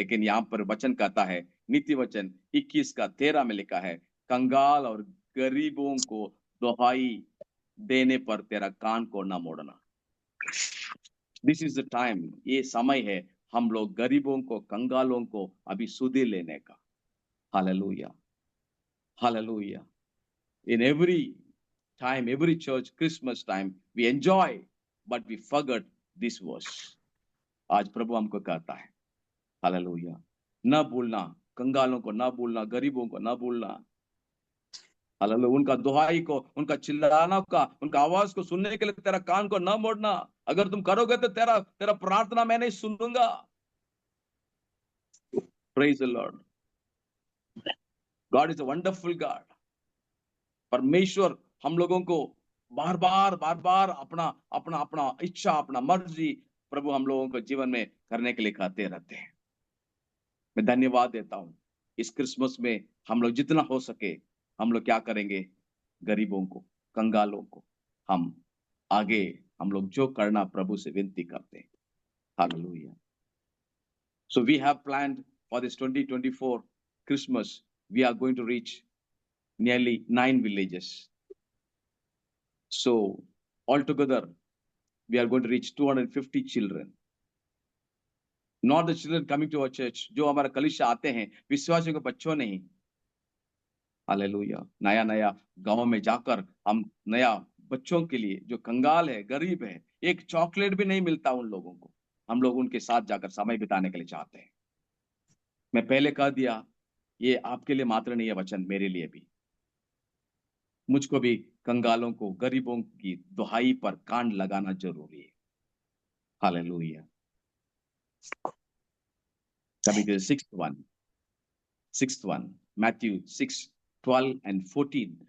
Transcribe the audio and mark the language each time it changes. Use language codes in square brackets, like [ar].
[hi] लेकिन यहाँ पर वचन कहता है, नीति वचन 21 का 13 में लिखा है, कंगाल और गरीबों को दुहाई देने पर तेरा कान को न मोड़ना. [en] This is the time. [hi] ये समय है हम लोग गरीबों को, कंगालों को अभी सुधि लेने का. Hallelujah. [en] In every time, every church, Christmas time, we enjoy, but we forget this verse. [hi] आज प्रभु हमको कहता है, हालेलुया, न भूलना, कंगालों को न भूलना, गरीबों को न भूलना. हालेलुया. उनका दुहाई को, उनका चिल्लाना का, उनका आवाज को सुनने के लिए तेरा कान को न मोड़ना. अगर तुम करोगे तो तेरा प्रार्थना मैं नहीं सुनूंगा. [en] Praise the Lord. God is a wonderful God. [hi] परमेश्वर हम लोगों को बार बार अपना इच्छा, अपना मर्जी प्रभु हम लोगों को जीवन में करने के लिए कहते रहते हैं. मैं धन्यवाद देता हूं. इस क्रिसमस में हम लोग जितना हो सके हम लोग क्या करेंगे, गरीबों को, कंगालों को हम आगे हम लोग जो करना प्रभु से विनती करते हैं. Hallelujah. [en] So we have planned for this 2024 Christmas, we are going to reach nearly 9 villages. So altogether, we are going to reach 250 children. Not the children coming to our church, [hi] जो हमारा कलीसिया आते हैं, विश्वासियों के बच्चों नहीं. हालेलुया. नया गांव में जाकर हम नया बच्चों के लिए, जो कंगाल है, गरीब है, एक चॉकलेट भी नहीं मिलता उन लोगों को, हम लोग उनके साथ जाकर समय बिताने के लिए चाहते हैं. मैं पहले कह दिया, ये आपके लिए मात्र नहीं है वचन, मेरे लिए भी. मुझको भी कंगालों को, गरीबों की दुहाई पर कान लगाना जरूरी है. Hallelujah. [en] Coming to the sixth one, Matthew 6:12 and 14.